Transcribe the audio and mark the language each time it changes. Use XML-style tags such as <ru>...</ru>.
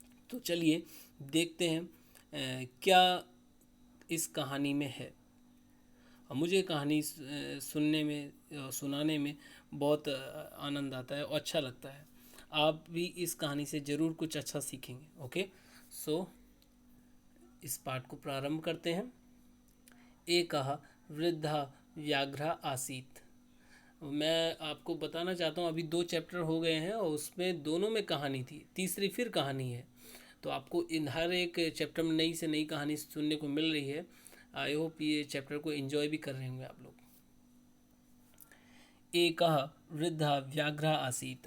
<hi>तो चलिए देखते हैं क्या इस कहानी में है। और मुझे कहानी सुनने में सुनाने में बहुत आनंद आता है और अच्छा लगता है। आप भी इस कहानी से ज़रूर कुछ अच्छा सीखेंगे। ओके, सो इस पाठ को प्रारंभ करते हैं।</hi> <sa>एकः वृद्धा व्याघ्रा आसीत।</sa> <hi>मैं आपको बताना चाहता हूँ अभी 2 चैप्टर हो गए हैं और उसमें दोनों में कहानी थी, तीसरी फिर कहानी है। तो आपको इन हर एक चैप्टर में नई से नई कहानी सुनने को मिल रही है। आई होप ये चैप्टर को एंजॉय भी कर रहे होंगे आप लोग।</hi> <sa>एकः वृद्धा व्याघ्रा आसीत।</sa>